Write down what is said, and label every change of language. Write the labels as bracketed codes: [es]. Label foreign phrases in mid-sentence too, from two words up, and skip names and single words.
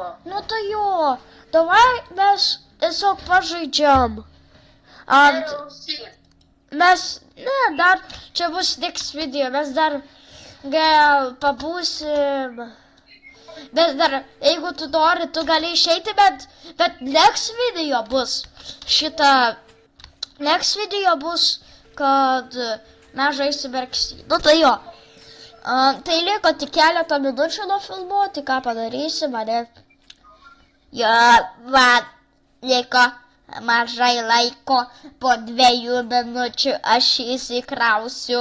[lt] Nu tai jo, davai mes tiesiog pažaidžiam. Mes, dar, čia bus [en] next video, [lt] mes dar gal pabūsim. Bet dar, jeigu tu nori, tu gali išeiti, bet [en] next video [lt] bus [en] next video [lt] bus, kad mes žaisim RXC. Nu tai jo. Tai liko tik keletą minučių nuo filmuoti, ką padarysim, ane? Jo, man liko mažai laiko, po 2 minučių aš įsikrausiu.